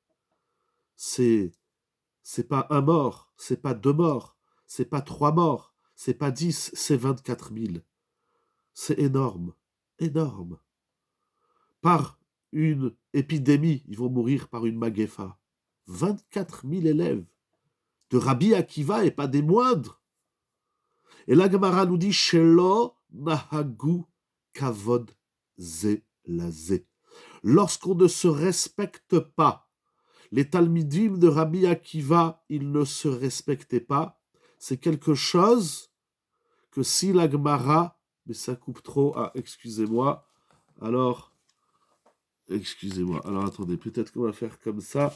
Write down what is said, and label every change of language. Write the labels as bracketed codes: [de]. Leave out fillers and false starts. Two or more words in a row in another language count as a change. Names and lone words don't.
[fr] C'est pas un mort, c'est pas deux morts, c'est pas trois morts, c'est pas 10, c'est 24 000. C'est énorme, énorme. Par une épidémie, ils vont mourir par une maguefa. 24 000 élèves de Rabbi Akiva et pas des moindres. Et la Gemara nous dit [he] שלא נהגו כבוד זה לזה. [fr] Lorsqu'on ne se respecte pas, les Talmidim de Rabbi Akiva, ils ne se respectaient pas. C'est quelque chose que si la Gemara, mais ça coupe trop, excusez-moi, alors attendez, peut-être qu'on va faire comme ça.